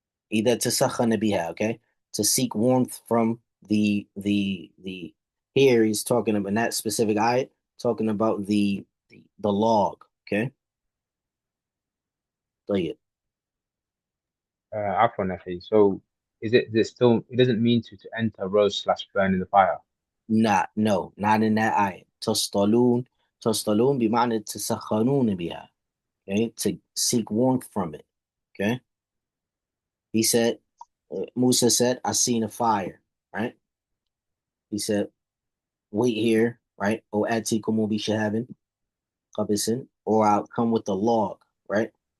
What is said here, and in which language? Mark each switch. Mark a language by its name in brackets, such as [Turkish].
[English] Either to [Arabic] sakhana biha, [English] okay? To seek warmth from the here he's talking about in that specific ayat, talking about the log, okay? [Arabic] طيب. Afwan, Akhi. [English] So is it still, it doesn't mean to enter, roast slash burn in the fire? No, not in that ayah. [Arabic] تصطلون تصطلون بمعنى تسخنون بها. [English] Okay, to seek warmth from it. Okay, he said, Musa said, I seen a fire. Right? He said, wait here. Right? [Arabic] O atikumu bi shahabin qabisin, [English] or I'll come with the log. Right?